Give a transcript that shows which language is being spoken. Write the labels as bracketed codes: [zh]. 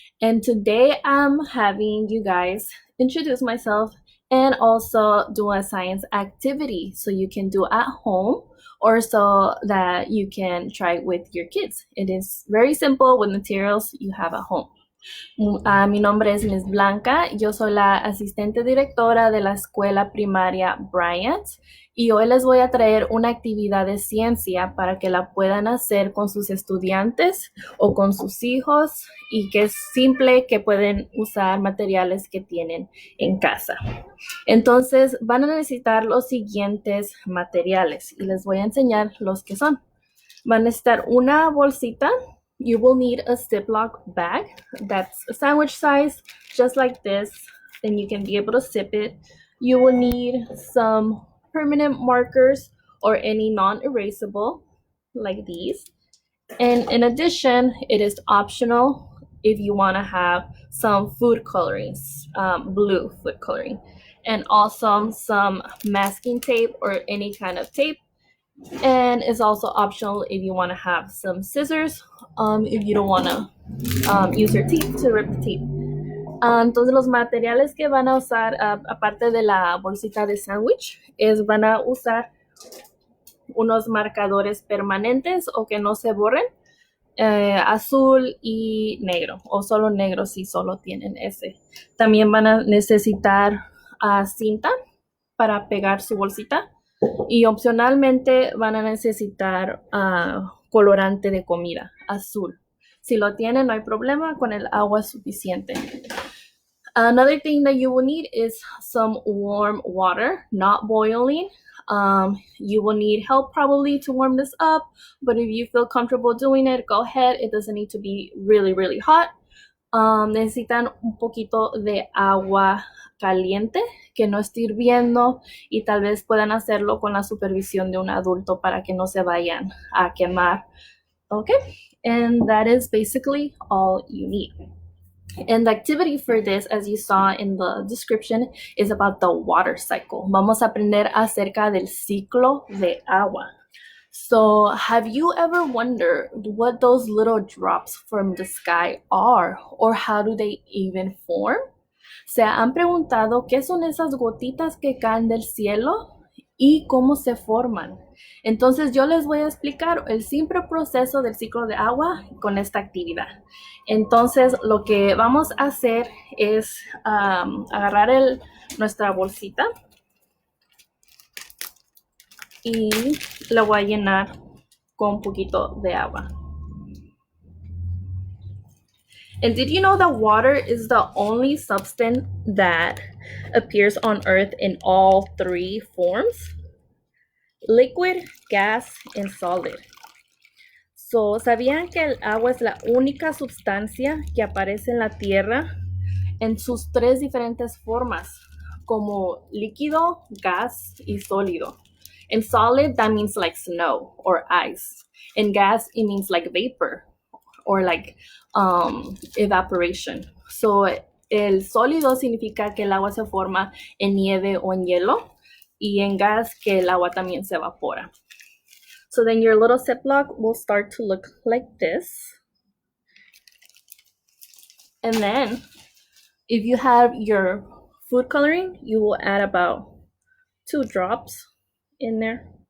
[en] And today I'm having you guys introduce myself and also do a science activity so you can do at home or so that you can try with your kids. It is very simple with materials you have at home. [es] Mi nombre es Miss Blanca, yo soy la asistente directora de la escuela primaria Bryant y hoy les voy a traer una actividad de ciencia para que la puedan hacer con sus estudiantes o con sus hijos y que es simple, que pueden usar materiales que tienen en casa. Entonces van a necesitar los siguientes materiales y les voy a enseñar los que son. Van a necesitar una bolsita. [en] You will need a Ziploc bag that's a sandwich size, just like this. Then you can be able to zip it. You will need some permanent markers or any non-erasable, like these. And in addition, it is optional if you want to have some food colorings, blue food coloring, and also some masking tape or any kind of tape. And it's also optional if you want to have some scissors, if you don't want to use your teeth to rip the tape. [es] Entonces los materiales que van a usar, aparte de la bolsita de sándwich, van a usar unos marcadores permanentes o que no se borren, azul y negro, o solo negro si solo tienen ese. También van a necesitar cinta para pegar su bolsita. Y opcionalmente van a necesitar colorante de comida, azul. Si lo tienen, no hay problema, con el agua es suficiente. [en] Another thing that you will need is some warm water, not boiling. You will need help probably to warm this up, but if you feel comfortable doing it, go ahead. It doesn't need to be really, really hot. [es] Necesitan un poquito de agua caliente que no esté hirviendo y tal vez puedan hacerlo con la supervisión de un adulto para que no se vayan a quemar. [en] Okay, and that is basically all you need. And the activity for this, as you saw in the description, is about the water cycle. [es] Vamos a aprender acerca del ciclo de agua. [en] So, have you ever wondered what those little drops from the sky are, or how do they even form? [es] ¿Se han preguntado qué son esas gotitas que caen del cielo y cómo se forman? Entonces yo les voy a explicar el simple proceso del ciclo de agua con esta actividad. Entonces lo que vamos a hacer es agarrar nuestra bolsita y la voy a llenar con un poquito de agua. [en] And did you know that water is the only substance that appears on Earth in all three forms? Liquid, gas, and solid. [es] So, ¿sabían que el agua es la única sustancia que aparece en la Tierra en sus tres diferentes formas, como líquido, gas, y sólido? [en] And solid, that means like snow or ice. And gas, it means like vapor or like evaporation. [es] So, el sólido significa que el agua se forma en nieve o en hielo, y en gas que el agua también se evapora. [en] So then your little Ziploc will start to look like this. And then if you have your food coloring, you will add about 2 drops in there.